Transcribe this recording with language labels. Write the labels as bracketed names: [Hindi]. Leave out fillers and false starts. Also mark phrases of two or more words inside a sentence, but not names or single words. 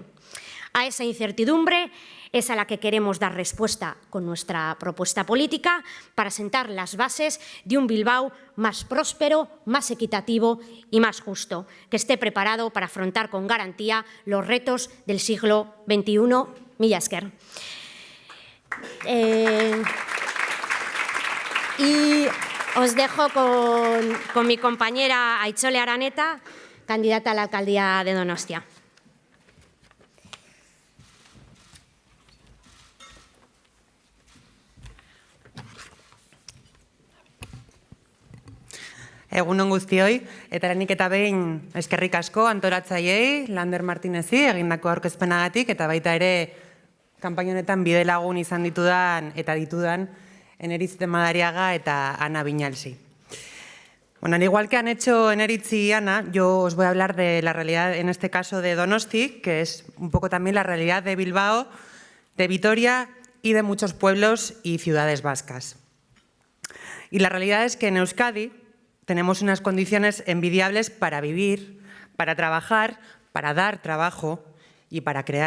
[Spanish] A esa incertidumbre es a la que queremos dar respuesta con nuestra propuesta política para sentar las bases de un Bilbao más próspero, más equitativo y más justo, que esté preparado para afrontar con garantía los retos del siglo XXI. [Basque] Mila esker. [Spanish] Y os dejo con mi compañera Aitzole Araneta, candidata a la alcaldía de Donostia. [Basque] Egunon guztioi, eta lehenik eta behin eskerrik asko antolatzaileei, Lander Martinezi, egindako aurkezpenagatik, eta baita ere kanpaina honetan bide lagun izan ditudan eta ditudan Eneritz de Madariaga eta Ana Viñalsi. [Spanish] Bueno, al igual que han hecho Eneritz y Ana, yo os voy a hablar de la realidad, en este caso de Donosti, que es un poco también la realidad de Bilbao, de Vitoria y de muchos pueblos y ciudades vascas. Y la realidad es que en Euskadi tenemos unas condiciones envidiables para vivir, para trabajar, para dar trabajo y para crear.